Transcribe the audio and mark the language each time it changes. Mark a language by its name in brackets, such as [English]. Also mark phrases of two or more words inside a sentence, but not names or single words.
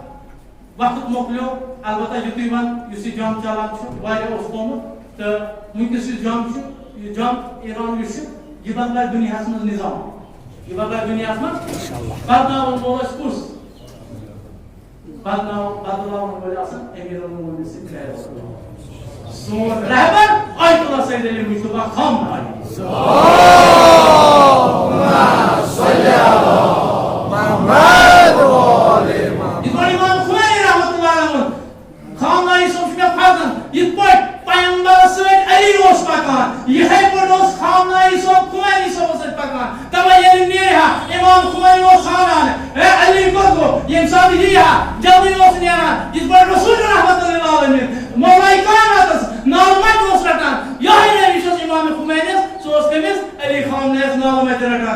[Kashmiri] وقت مۄکلیو البتہ یُتُے وۄنۍ یُس یہِ جنٛگ چلان چھُ واریاہ اوس گوٚمُت تہٕ وٕنکیٚس یُس جنٛگ چھُ یہِ جنٛگ ایران یُس چھُ یہِ بدلایہِ دُنیاہس منٛز نظام یہِ بدلایہِ دُنیاہس منٛز بدلاوُن وول اَسہِ کُس بدلاوُن وٲلۍ آسان أمیٖر المومنیٖن سٕنٛدۍ گرِ سون رہبر آیت اللہ سید علی مصطفیٰ خامنہی امام خمینی [Arabic] رحمۃ اللہ علیہ [Kashmiri] خامنہی صاحب چھُ مےٚ پھسان یِتھ پٲٹھۍ پیغمبرس سۭتۍ علی اوس پکان یِتھے پٲٹھۍ اوس خامنہی صاحب خمینی صٲبس سۭتۍ پکان تَوے ییٚلہِ نیرِ ہا امام خمینی اوس ژھانڈان ہے علی کوٚت گوٚو ییٚمہِ ساتہٕ یی ہا جلدی اوس نیران یِتھ پٲٹھۍ رسول [Arabic] رحمۃ اللہ علیہ [Kashmiri] مولای کائناتس نالمت اوس رٹان یہے نبی چھُس امام خمینیس سُہ اوس کٔمِس علی خامنہیس نالمت رٹان